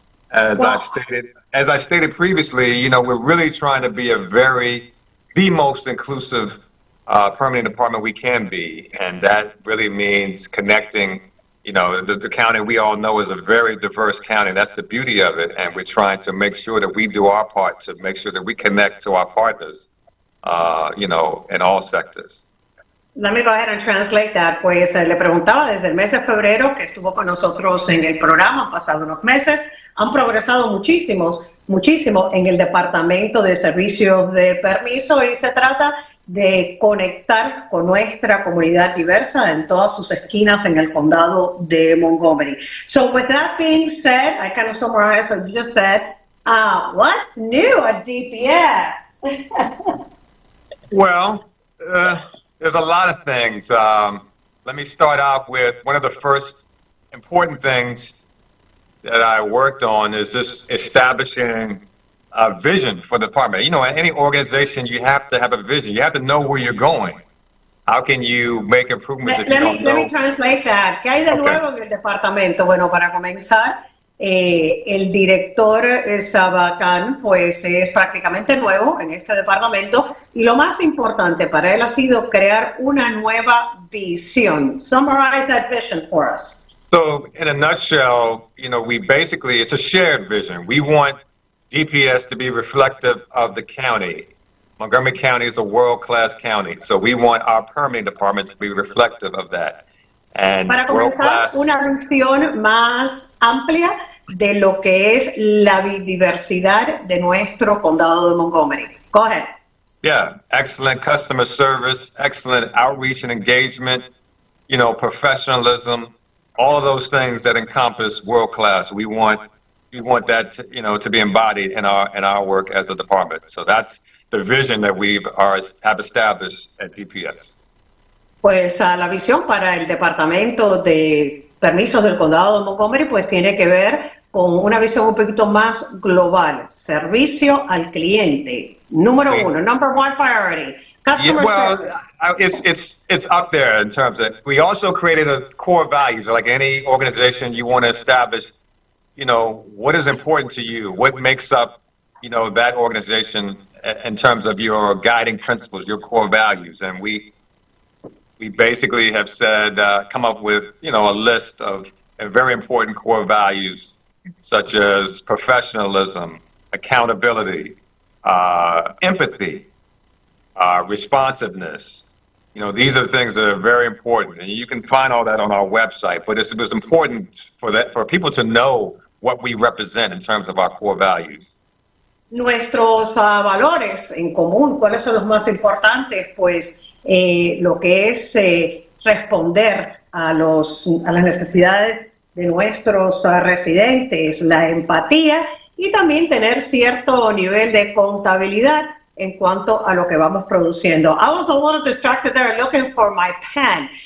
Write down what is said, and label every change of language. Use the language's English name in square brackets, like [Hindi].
[English] As I stated previously, you know, we're really trying to be the most inclusive permanent department we can be, and that really means connecting. You know, the county we all know is a very diverse county. That's the beauty of it, and we're trying to make sure that we do our part to make sure that we connect to our partners, you know, in all sectors. Let me go ahead and translate that. [Spanish] Pues le preguntaba desde el mes de febrero que estuvo con nosotros en el programa, han pasado unos meses, han progresado muchísimo en el Departamento de Servicios de Permiso y se trata de conectar con nuestra comunidad diversa en todas sus esquinas en el condado de Montgomery. [English] So with that being said, I kind of summarize what you just said. What's new at DPS? Well, there's a lot of things. Let me start off with one of the first important things that I worked on is just establishing a vision for the department. You know, in any organization, you have to have a vision. You have to know where you're going. How can you make improvements if you don't know? Let me translate that. [Spanish] ¿Qué hay de nuevo en el departamento? Bueno, para comenzar, el director Sabbakhan pues es prácticamente nuevo en este departamento y lo más importante para él ha sido crear una nueva visión. [English] Summarize that vision for us. So in a nutshell, you know, it's a shared vision. We want DPS to be reflective of the county. Montgomery County is a world-class county, so we want our permitting department to be reflective of that. And [Spanish] para comenzar, una visión más amplia de lo que es la biodiversidad de nuestro condado de Montgomery. [English] Go ahead. Yeah, excellent customer service, excellent outreach and engagement, you know, professionalism, all of those things that encompass world-class. We want that to, you know, to be embodied in our work as a department. So that's the vision that we have established at DPS. [Spanish] Pues la visión para el Departamento de Permisos del Condado de Montgomery pues tiene que ver con una visión un poquito más global. Servicio al cliente. Número uno, [English] number one priority. Customer service. It's up there in terms of, we also created a core values. Like any organization, you want to establish, you know, what is important to you? What makes up, you know, that organization in terms of your guiding principles, your core values? And we basically have said, come up with, you know, a list of very important core values, such as professionalism, accountability, empathy, responsiveness, these are things that are very important, and you can find all that on our website. But it was important for people to know what we represent in terms of our core values. [Spanish] Nuestros valores en común, ¿cuáles son los más importantes? Pues lo que es responder a las necesidades de nuestros residentes, la empatía y también tener cierto nivel de contabilidad en cuanto a lo que vamos produciendo. [English] I was a little distracted there looking for my pen.